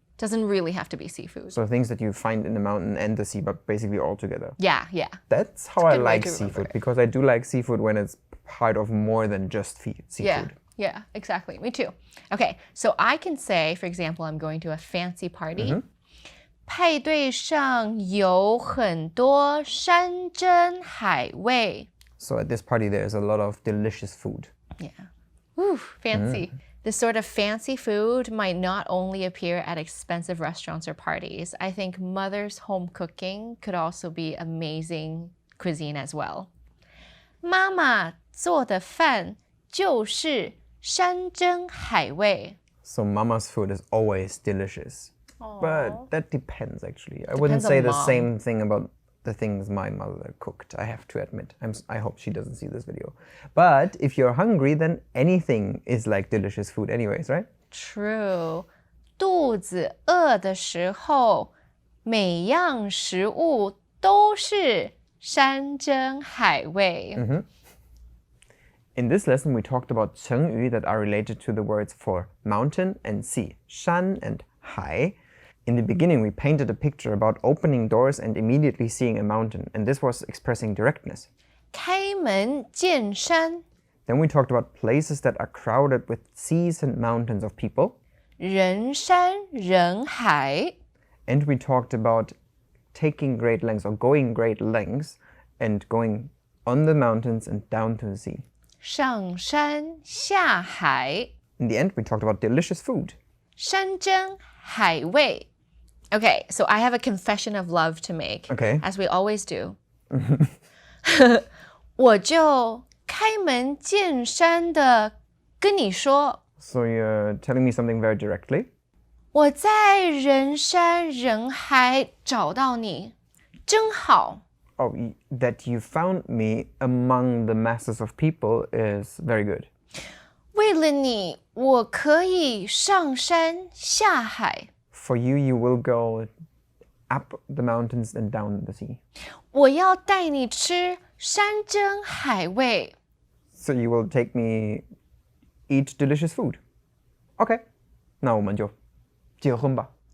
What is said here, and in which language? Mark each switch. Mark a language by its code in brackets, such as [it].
[en] Doesn't really have to be seafood. So things that you find in the mountain and the sea, but basically all together. Yeah. That's how I good way like to remember seafood it. because I do like seafood when it's part of more than just seafood. Yeah, exactly. Me too. Okay, so I can say, for example, I'm going to a fancy party. [zh] 派对上有很多山珍海味. [en] So at this party there's a lot of delicious food. Yeah. Ooh, fancy. This sort of fancy food might not only appear at expensive restaurants or parties. I think mother's home cooking could also be amazing cuisine as well. [zh] 妈妈做的饭就是山珍海味. [en] So mama's food is always delicious. But that depends actually. I wouldn't Depends on say the mom. same thing about the things my mother cooked, I have to admit. I hope she doesn't see this video. But if you're hungry, then anything is like delicious food anyways, right? True. [zh] 肚子饿的时候，每样食物都是山珍海味. [en] In this lesson, we talked about Chengyu that are related to the words for mountain and sea, 山 and 海. In the beginning, we painted a picture about opening doors and immediately seeing a mountain, and this was expressing directness. [zh] 开门见山. [en] Then we talked about places that are crowded with seas and mountains of people. [zh] 人山人海. [en] And we talked about taking great lengths or going great lengths and going on the mountains and down to the sea. [zh] 上山下海. [en] In the end, we talked about delicious food. [zh] 山珍海味. [en] Okay, so I have a confession of love to make. Okay. As we always do. [zh] 我就开门见山的跟你说. [en] So you're telling me something very directly? [zh] 我在人山人海找到你，真好。 [en] Oh, that you found me among the masses of people is very good. [zh] 为了你，我可以上山下海。 [en] for you, you will go up the mountains and down the sea. [zh] 我要带你吃山珍海味。 [en] So you will take me eat delicious food. Okay. [zh] 那我们就结婚吧。